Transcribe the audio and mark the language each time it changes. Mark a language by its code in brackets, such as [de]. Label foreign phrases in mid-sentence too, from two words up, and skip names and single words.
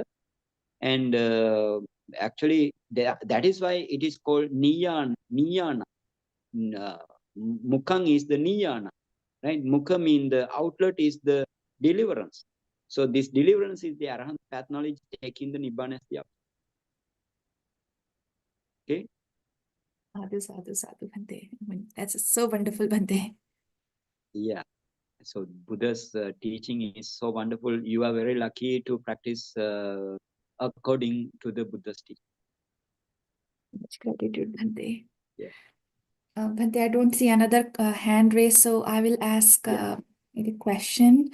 [en] And actually that is why it is called Niyana. Mukhang is the Niyana, right? Mukha means the outlet is the deliverance. So this deliverance is the Arahant path knowledge, taking the Nibbana as the outlet. Okay? [pi] Sadhu, Bhante. [en] I mean, that's so wonderful, Bhante. Yeah. So Buddha's teaching is so wonderful. You are very lucky to practice according to the Buddha's teaching. Much gratitude, Bhante. Yeah. Bhante, I don't see another hand raised, so I will ask a question.